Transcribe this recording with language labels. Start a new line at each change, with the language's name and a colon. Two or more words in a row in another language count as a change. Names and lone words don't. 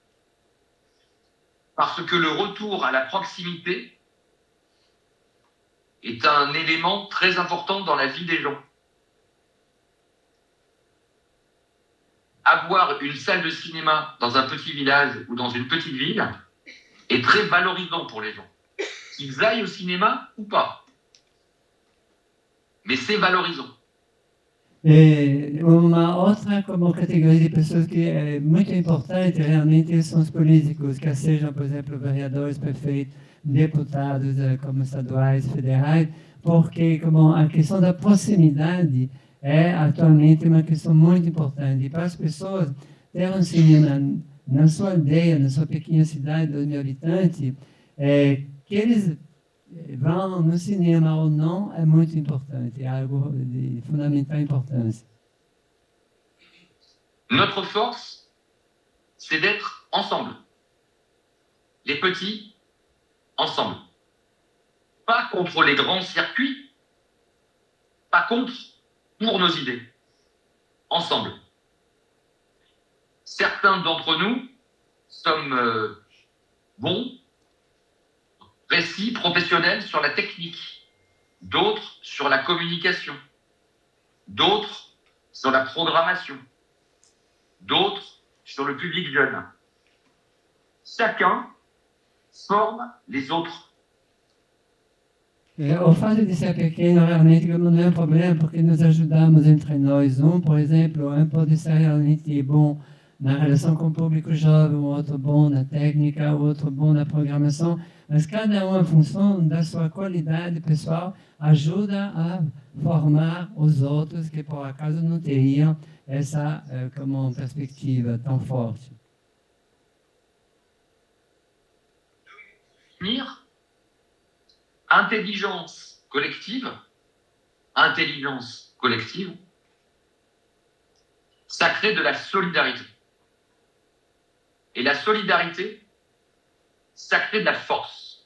French: parce que le retour à la proximité est un élément très important dans la vie des gens. Avoir une salle de cinéma dans un petit village ou dans une petite ville est très valorisant pour les gens. Qu'ils aillent au cinéma ou pas. Mais c'est valorisant.
Portuguese: E uma outra categoria de pessoas que é muito importante realmente são os políticos, quer sejam, por exemplo, vereadores, prefeitos, deputados, como estaduais, federais, porque a questão da proximidade é atualmente uma questão muito importante. E para as pessoas ter um cinema na sua aldeia, na sua pequena cidade, 2 mil habitantes, que eles vão no cinema ou não é muito importante, é algo de fundamental importância.
French: Notre force, c'est d'être ensemble. Les petits, ensemble. Pas contre les grands circuits, pas contre, pour nos idées. Ensemble. Certains d'entre nous sommes bons, précis, professionnels sur la technique, d'autres sur la communication, d'autres sur la programmation, d'autres sur le public jeune. Chacun forme les autres.
Portuguese: O fato de ser pequeno realmente não é um problema, porque nos ajudamos entre nós. Por exemplo, pode ser realmente bom na relação com o público jovem, o outro bom na técnica, o outro bom na programação, mas cada um, em função da sua qualidade pessoal, ajuda a formar os outros que, por acaso, não teriam essa perspectiva tão forte.
French: Intelligence collective, ça crée de la solidarité. Et la solidarité, ça crée de la force.